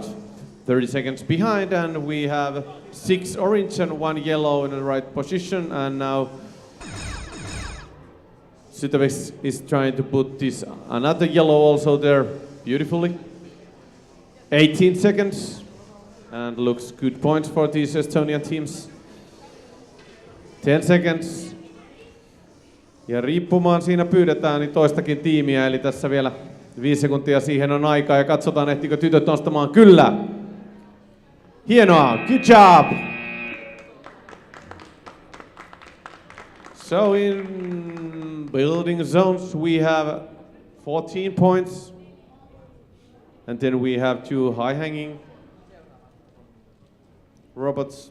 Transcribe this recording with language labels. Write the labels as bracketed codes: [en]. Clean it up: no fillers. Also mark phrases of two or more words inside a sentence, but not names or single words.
[en] 30 seconds behind and we have 6 orange and 1 yellow in the right position, and now Sytovex is trying to put this another yellow also there beautifully. 18 seconds and looks good points for these Estonian teams. 10 seconds. [fi] Ja riippumaan siinä pyydetään niin toistakin tiimiä, eli tässä vielä 5 sekuntia siihen on aikaa ja katsotaan ehtikö tytöt nostamaan. Kyllä! Hienoa! [en] Good job! So in building zones we have 14 points and then we have 2 high hanging robots.